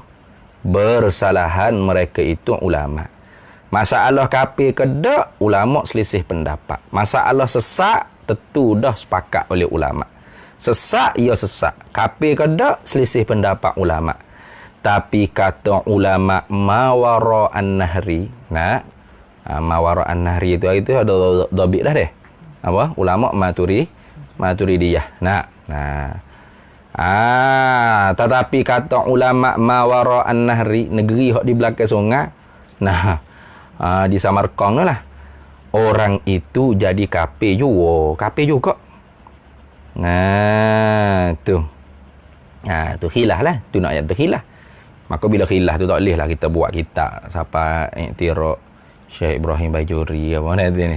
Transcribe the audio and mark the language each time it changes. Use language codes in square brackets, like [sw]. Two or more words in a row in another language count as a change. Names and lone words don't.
[ms] Bersalahan mereka itu ulama. Masalah kafir ke tak, ulama selisih pendapat. Masalah sesat, tentu dah sepakat oleh ulama. Sesat, ya sesat. Kafir ke tak, selisih pendapat ulama. Tapi kata ulama [ar] ما وراء النهر, ما وراء النهر [ms] itu ada dhabit dah deh. Apa? Ulama Maturidiyah. Tetapi kata ulama [ar] ما وراء النهر, [ms] negeri hok di belakang sungai. Di Samarkand lah. Orang itu jadi kafir juga. Tu khilaf lah. Tu nak ayat tu khilaf. Maka bila khilaf tu tak boleh lah kita buat kitab siapa iktiraf Syekh Ibrahim Bajuri apa nanti ni.